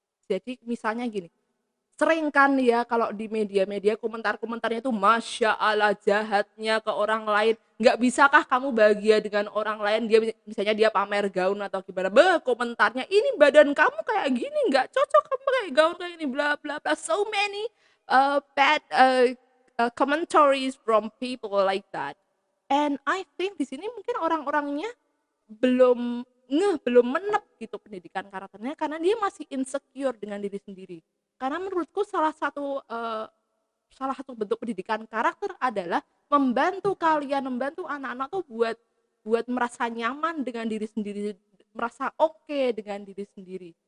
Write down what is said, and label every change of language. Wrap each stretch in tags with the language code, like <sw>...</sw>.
<id>Jadi misalnya gini, sering kan ya kalau di media-media komentar-komentarnya itu Masya Allah jahatnya ke orang lain, "Nggak bisakah kamu bahagia dengan orang lain?" Dia misalnya dia pamer gaun atau gimana, komentarnya, "Ini badan kamu kayak gini, nggak cocok kamu pakai gaun kayak ini, bla bla bla."</id> <en>So many, bad, commentaries from people like that. And I think</en> <id>di sini mungkin orang-orangnya belum menep gitu pendidikan karakternya karena dia masih insecure dengan diri sendiri. Karena menurutku salah satu bentuk pendidikan karakter adalah membantu anak-anak tuh buat buat merasa nyaman dengan diri sendiri, merasa oke dengan diri sendiri.</id>